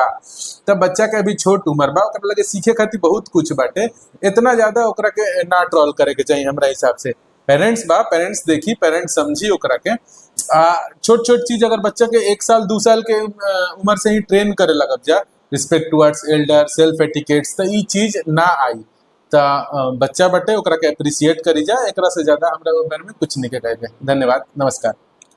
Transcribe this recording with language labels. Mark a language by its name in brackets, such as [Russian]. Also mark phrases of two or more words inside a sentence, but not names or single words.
[Bhojpuri] तब बच्चा के अभी छोट उम्र बा, ओकरा लगे सीखे खातिर बहुत कुछ बाटे। इतना ज्यादा ओकरा के ना ट्रोल करे के चाहिए हमरा हिसाब से। पेरेंट्स बा, पेरेंट्स देखी, पेरेंट्स समझी ओकरा के। छोट छोट चीज अगर बच्चा के 1 साल 2 साल के उम्र से ही ट्रेन करे लगब जा, [English] respect towards elder, self etiquettes, [Bhojpuri] तो ई चीज ना आई। तो बच्चा बटे ओकरा के अप्रिशिएट करी जा, एकरा से ज्यादा हमरा बारे में कुछ नहीं कहे। धन्यवाद, नमस्कार।